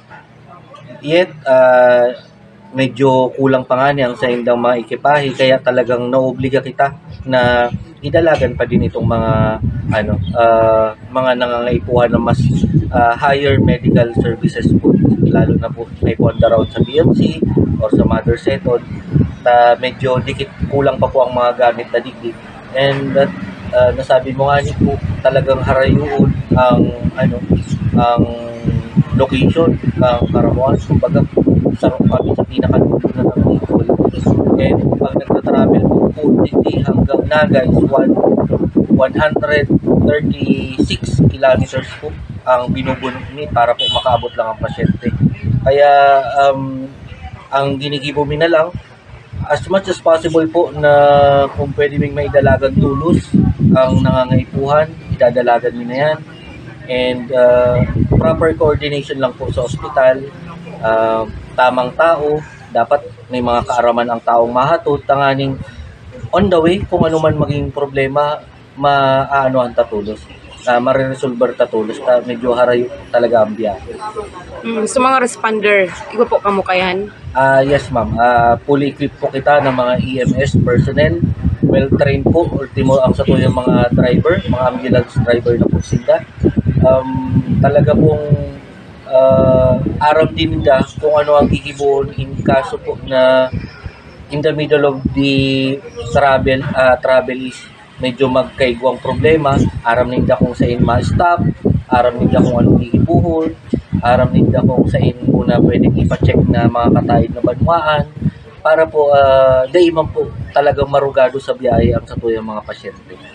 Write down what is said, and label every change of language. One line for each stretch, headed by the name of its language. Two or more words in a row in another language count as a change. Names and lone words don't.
Bikol: Yet, medyo kulang pa nga niyang sa indang mga ekipahe, kaya talagang naobliga kita na idalagan pa din itong mga nangangaipuhan ng mas
English: higher medical services
Bikol: po, lalo na po may ponda round sa BMC or sa Mother Setod. Medyo kulang pa po ang mga gamit na digdig,
English: and that
Bikol: nasabi mo nga ni po, talagang harayuon ang location ng Karamuan. Kumbaga, sarong kami sa pinakalulo na ng Bicol, and pag nagta-travel po digdi hanggang Naga is 136 kilometers po ang binubunot ni para po makaabot lang ang pasyente. Kaya ang ginigibo mi na lang,
English: as much as possible
Bikol: po, na kung pwede ming maidalagan tulos ang nangangaipuhan, idadalagan mi na yan. And proper coordination lang po sa ospital, tamang tao, dapat may mga kaaraman ang taong mahatod, tanganing
English: on the way
Bikol: kung ano man maging problema, maaanohan tatulos, mariresolver tatulos, medyo harayo talaga ang biyahe. So mga responder, iba po kamo kayan?
English: Yes ma'am, fully equipped
Bikol: po kita ng mga
English: EMS personnel, well trained
Bikol: po, ultimo ang satuyang mga driver, mga ambulance driver na po sila. Talaga pong aram din nila kung ano ang gigibuon in kaso po na
English: in the middle of the travel is
Bikol: medyo magkaigwang problema. Aram nila kung saan ma-stop, aram nila kung anong gigibuhon, aram nila kung saan muna pwedeng ipacheck na mga kataid na banwaan para po daiman po talagang marugado sa biyahe ang satuyang mga pasyente.